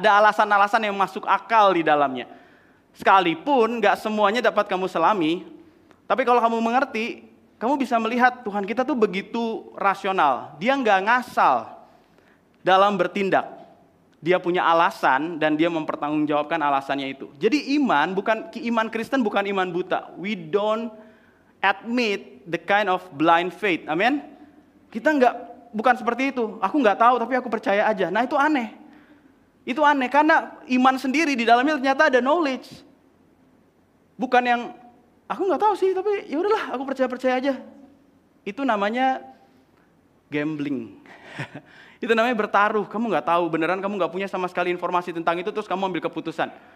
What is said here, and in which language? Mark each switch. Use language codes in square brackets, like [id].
[id] Ada alasan-alasan yang masuk akal di dalamnya. Sekalipun gak semuanya dapat kamu selami, tapi kalau kamu mengerti, kamu bisa melihat Tuhan kita tuh begitu rasional. Dia gak ngasal dalam bertindak. Dia punya alasan dan dia mempertanggungjawabkan alasannya itu. Jadi iman Kristen bukan iman buta. [en] We don't admit the kind of blind faith. [id] Amin. Kita bukan seperti itu. Aku nggak tahu tapi aku percaya aja. Nah itu aneh. Itu aneh karena iman sendiri di dalamnya ternyata ada knowledge. Bukan yang aku nggak tahu sih tapi ya udahlah aku percaya aja. Itu namanya gambling. Itu namanya bertaruh, kamu nggak tahu, beneran kamu nggak punya sama sekali informasi tentang itu, terus kamu ambil keputusan.